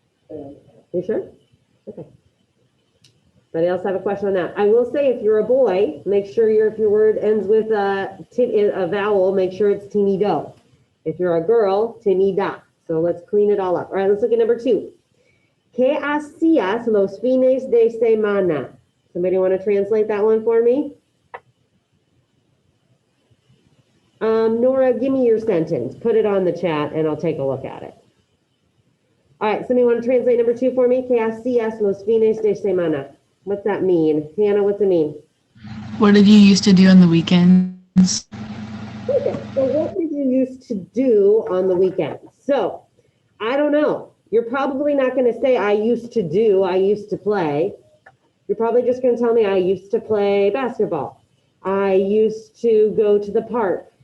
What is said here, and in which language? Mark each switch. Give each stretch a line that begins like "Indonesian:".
English: You sure? Okay. Anybody else have a question on that? I will say, if you're a boy, make sure if your word ends with a vowel, make sure it's tinido. If you're a girl, tinida. So let's clean it all up. All right, let's look at number 2.
Spanish: ¿Qué hacías los fines de semana?
English: Somebody want to translate that one for me? Nora, give me your sentence. Put it on the chat and I'll take a look at it. All right, somebody want to translate number 2 for me?
Spanish: ¿Qué hacías los fines de semana?
English: What's that mean? Hannah, what's it mean? What did you used to do on the weekends? Okay, so what did you used to do on the weekends? So, I don't know. You're probably not going to say, I used to do, I used to play. You're probably just going to tell me, I used to play basketball. I used to go to the park.